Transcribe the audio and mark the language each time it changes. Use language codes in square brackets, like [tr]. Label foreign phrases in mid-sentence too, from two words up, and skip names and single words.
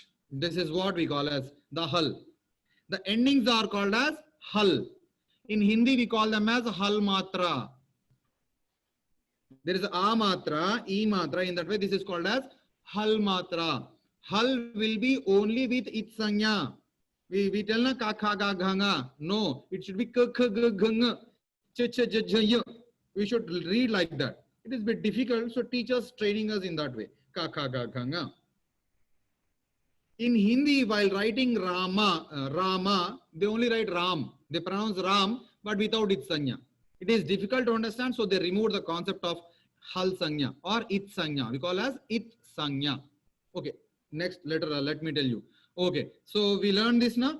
[en] This is what we call as the hal. The endings are called as hal. In Hindi, we call them as [hi] hal matra. [en] There is a matra, [hi] e matra. [en] In that way, this is called as [hi] hal matra. [en] Hal will be only with its sanya. We tell na [hi] ka, kha, ga, [en] gha. No, it should be k, k, g, g, ch, ch, j, j, y. We should read like that. It is a bit difficult, so teachers training us in that way. [hi] Ka, kha, ga, gha. [en] In Hindi, while writing Rama, they only write Ram. They pronounce Ram, but without its sanya. It is difficult to understand, so they remove the concept of [hi] hal sanya [en] or it sanya. We call as it sanya. Okay, next letter, let me tell you. Okay, so we learned this now.